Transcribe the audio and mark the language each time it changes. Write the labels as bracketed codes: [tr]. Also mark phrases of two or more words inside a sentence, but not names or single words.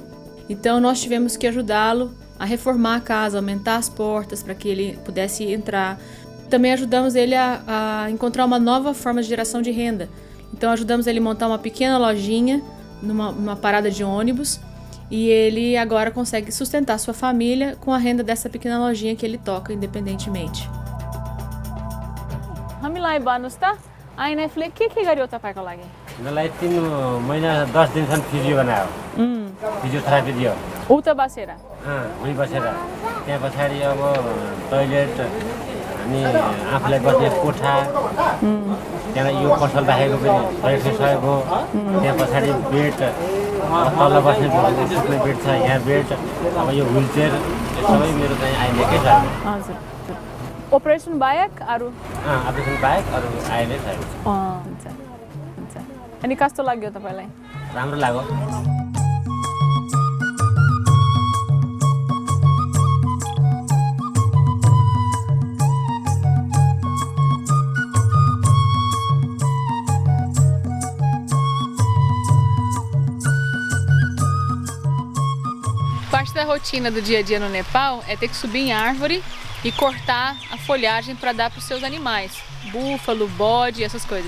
[pt] Então nós tivemos que ajudá-lo a reformar a casa, aumentar as portas para que ele pudesse entrar. Também ajudamos ele a encontrar uma nova forma de geração de renda. Então ajudamos ele a montar uma pequena lojinha numa parada de ônibus e ele agora consegue sustentar sua família com a renda dessa pequena lojinha que ele toca independentemente. [ne] हामीलाई भन्नुस् त आइएनएफले के गर्यो तपाईको लागि? मलाई 3 महिना 10 दिनसम्म फिजियो बनायो। फिजियोथेरापी दियो। उता बसेर? उही बसेर। त्यहाँ पछाडि अब टोयलेट अनि आफूलाई बस्ने कोठा त्यहाँ यो पसल राखेको पनि टोयलेटको सहयोग हो। त्यहाँ पछाडि बेड तल बस्ने सुत्ने बेड छ, यहाँ बेड, अब यो व्हीलचेयर सबै मेरो चाहिँ आइनेकै छ। हजुर। Operation बाहेक अरु? अपरेसन बाहेक अरु आइने छैन। हुन्छ। अनि कस्तो लाग्यो तपाईलाई? राम्रो लाग्यो। [pt] Parte da rotina do dia a dia no Nepal é ter que subir em árvore e cortar a folhagem para dar para os seus animais, búfalo, bode, essas coisas.